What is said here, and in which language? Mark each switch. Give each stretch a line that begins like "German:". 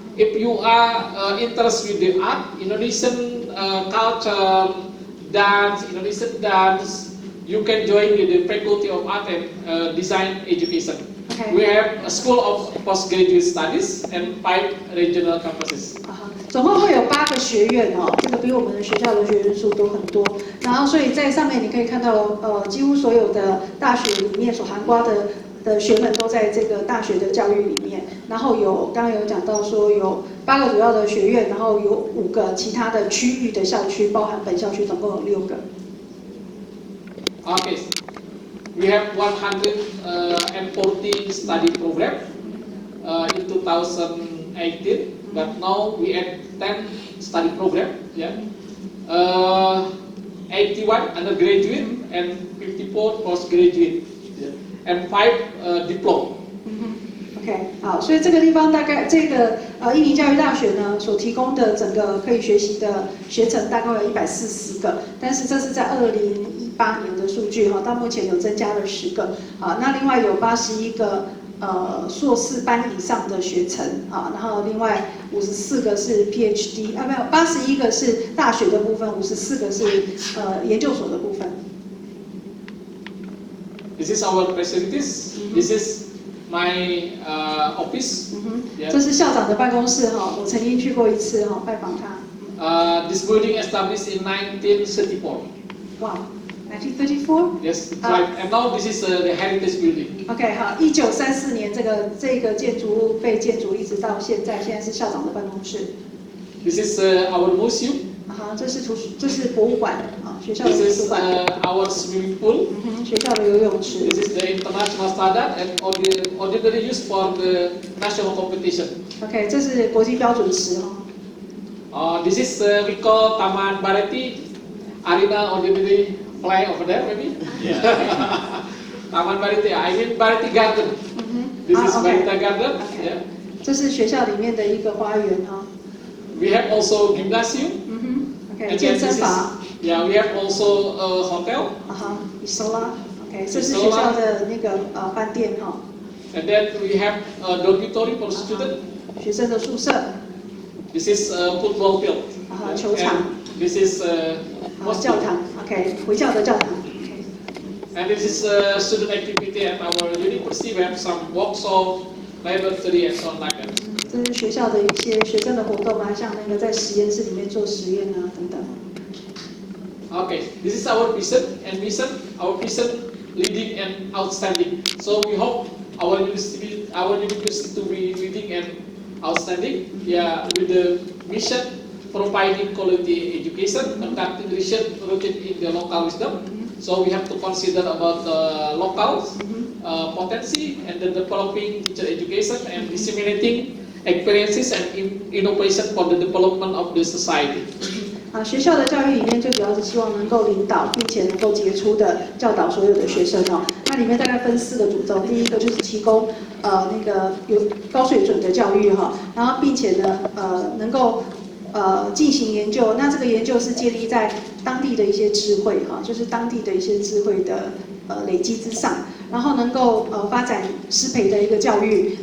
English: If you are interested with the art, Indonesian culture, Indonesian dance, you can join with the Faculty of Art and Design Education. Okay. We have a School of Postgraduate Studies and 5 regional campuses.
Chinese: 总共会有8个学院哦，这个比我们的学校的学员数都很多。然后，所以在上面你可以看到，几乎所有的大学里面所涵盖的学门都在这个大学的教育里面。然后刚刚有讲到说有8个主要的学院，然后有5个其他的区域的校区，包含本校区总共有6个。
English: Okay, we have 140 study program in 2018. But now we add 10 study program, yeah. 81 undergraduate and 54 postgraduate, yeah. And 5 diploma.
Chinese: OK， 好，所以这个地方大概这个印尼教育大学呢所提供的整个可以学习的学程大概有140个，但是这是在2018年的数据哈，到目前有增加了10个，啊，那另外有81个。硕士班以上的学程啊，然后另外54个是 PhD 啊，没有81个是大学的部分，54个是研究所的部分。
English: This is our facilities. This is my office. Yeah.
Chinese: 这是校长的办公室哈，我曾经去过一次哈，拜访他。
English: This building established in 1934. Wow. 1934? Yes, right. And now this is the heritage building.
Chinese: OK， 好，1934年这个建筑物被建筑一直到现在是校长的办公室。
English: This is our museum.
Chinese: 这是博物馆啊，学校的图书馆。
English: This is our swimming pool.
Chinese: 学校的游泳池。
English: This is the international standard and ordinarily used for the national competition.
Chinese: OK， 这是国际标准池哦。
English: This is we call Taman Barati Arena ordinary. Play over there, maybe. Yeah. Taman Bariti, I mean Bariti Garden. This is Barita Garden. Yeah.
Chinese: 这是学校里面的一个花园哈。
English: We have also gymnasium.
Chinese: OK， 健身房。
English: Yeah, we have also a hotel. Isola.
Chinese: OK， 这是学校的那个饭店哈。
English: And then we have a dormitory for students.
Chinese: 学生的宿舍。
English: This is a football field.
Chinese: 球场。
English: This is
Chinese: 教堂 ，OK， 回教的教堂
English: ，And this is student activity at our university. We have some workshop, laboratory, and so on like that.
Chinese: 这是学校的一些学生的活动啊，像那个在实验室里面做实验啊等等。
English: Okay, this is our vision and mission. Our vision, leading and outstanding. So we hope our university to be leading and outstanding. Yeah, with the mission. Providing quality education, conducting research rooted in the local wisdom. So we have to consider about the local potency and then developing teacher education and disseminating experiences and innovation for the development of the society.
Chinese: 学校的教育理念最主要是希望能够领导，并且能够杰出的教导所有的学生哦。那里面大概分4个主轴，第一个就是提供那个有高水准的教育哈，然后并且呢能够进行研究，那这个研究是建立在当地的一些智慧哈，就是当地的一些智慧的累积之上，然后能够发展师培的一个教育。